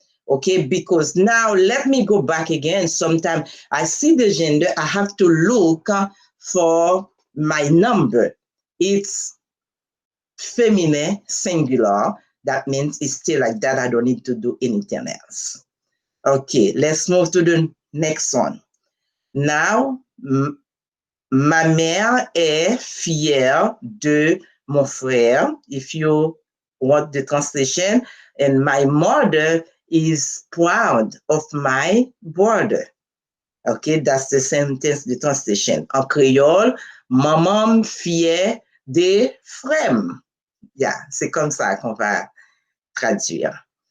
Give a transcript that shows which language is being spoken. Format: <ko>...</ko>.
<en>Okay, because now let me go back again. Sometimes I see the gender, I have to look for my number. It's feminine, singular. That means it's still like that. I don't need to do anything else. Okay, let's move to the next one.</en> <fr>Now, ma mère est fière de mon frère.</fr> <en>If you want the translation, and my mother is proud of my brother. Okay, that's the sentence, the translation.</en> <fr>En créole, maman fière des frères. Yeah, c'est comme ça qu'on va traduire.</fr>